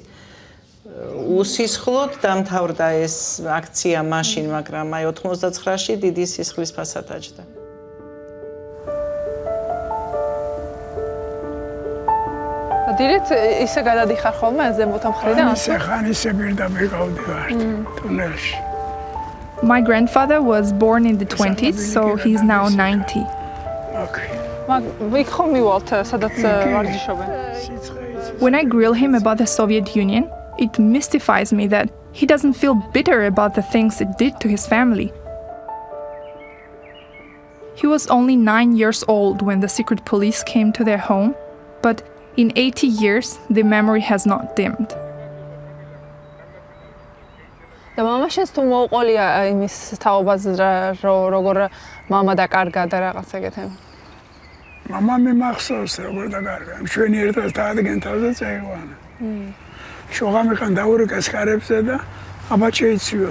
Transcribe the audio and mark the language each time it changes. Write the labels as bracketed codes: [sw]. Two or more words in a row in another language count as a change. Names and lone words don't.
[ka] უსისხლოდ დამთავრდა ეს აქცია მაშინ, მაგრამ აი 99-ში დიდი სისხლის ფასად დაჯდა. დირექტ ისე გადადიხარ ხოლმე ზემოთა მხრიდან? ისე პირდაპირ გავდივარ ტუნელში. [en] My grandfather was born in the 20s, so he's now 90. Okay. [ka] იქ ხომ მივალთ, სადაც ვარჯიშობენ? [en] When I grill him about the Soviet Union, it mystifies me that he doesn't feel bitter about the things it did to his family. He was only 9 years old when the secret police came to their home, but in 80 years, the memory has not dimmed. [ka] და მამაშენს თუ მოუყოლია იმის თაობაზე როგორ მამა დაკარგა და რაღაც ეგეთები? მამა მე მახსოვს როგორ დაკარგა. ჩვენი ერთად დაადგენ თავზე წაიყვანა. შოღა მიყან დაურეკა სკარებზე და აბა შეიცვიო.